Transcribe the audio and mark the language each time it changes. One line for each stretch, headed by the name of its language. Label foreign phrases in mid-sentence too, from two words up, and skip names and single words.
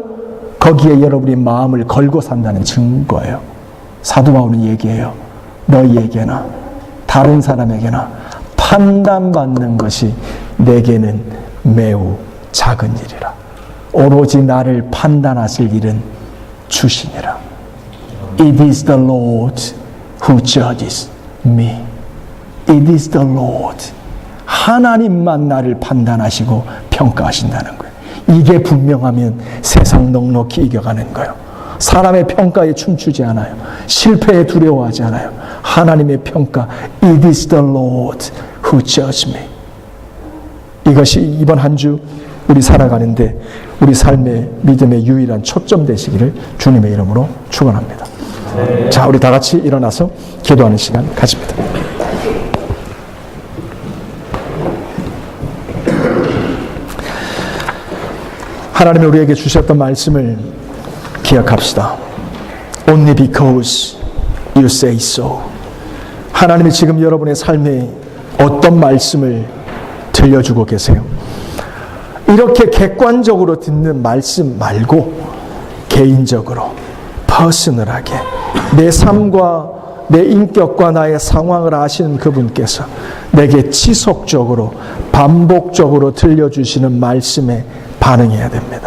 Korean: 거기에 여러분이 마음을 걸고 산다는 증거예요. 사도 바울은 얘기해요. 너희에게나 다른 사람에게나 판단받는 것이 내게는 매우 작은 일이라. 오로지 나를 판단하실 일은 주시니라.
English: It is the Lord who judges me. It is the Lord.
Korean: 하나님만 나를 판단하시고 평가하신다는 거예요. 이게 분명하면 세상 넉넉히 이겨가는 거예요. 사람의 평가에 춤추지 않아요. 실패에 두려워하지 않아요. 하나님의 평가,
English: It is the Lord who judges me.
Korean: 이것이 이번 한 주 우리 살아가는데 우리 삶의 믿음의 유일한 초점 되시기를 주님의 이름으로 축원합니다. 자, 우리 다 같이 일어나서 기도하는 시간 가집니다. 하나님이 우리에게 주셨던 말씀을 기억합시다.
English: Only because you say so.
Korean: 하나님이 지금 여러분의 삶에 어떤 말씀을 들려주고 계세요? 이렇게 객관적으로 듣는 말씀 말고 개인적으로 퍼스널하게 내 삶과 내 인격과 나의 상황을 아시는 그분께서 내게 지속적으로 반복적으로 들려주시는 말씀에 반응해야 됩니다.